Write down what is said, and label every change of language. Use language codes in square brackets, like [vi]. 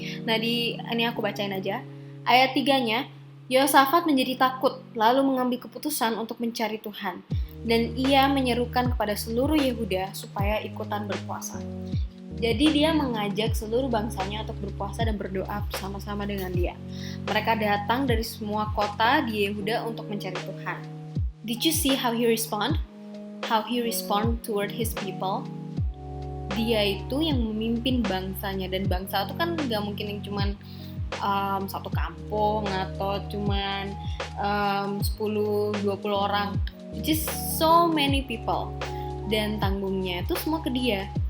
[id] Nah, ini aku bacain aja. Ayat 3-nya, Yosafat menjadi takut, lalu mengambil keputusan untuk mencari Tuhan, dan ia menyerukan kepada seluruh Yehuda supaya ikutan berpuasa. Jadi dia mengajak seluruh bangsanya untuk berpuasa dan berdoa bersama-sama dengan dia. Mereka datang dari semua kota di Yehuda untuk mencari Tuhan. [en] Did you see how he respond? How he respond toward his people? [id] Dia itu yang memimpin bangsanya, dan bangsa itu kan gak mungkin yang cuman satu kampung atau cuman 10-20 orang, [en] just so many people, [id] dan tanggungnya itu semua ke dia.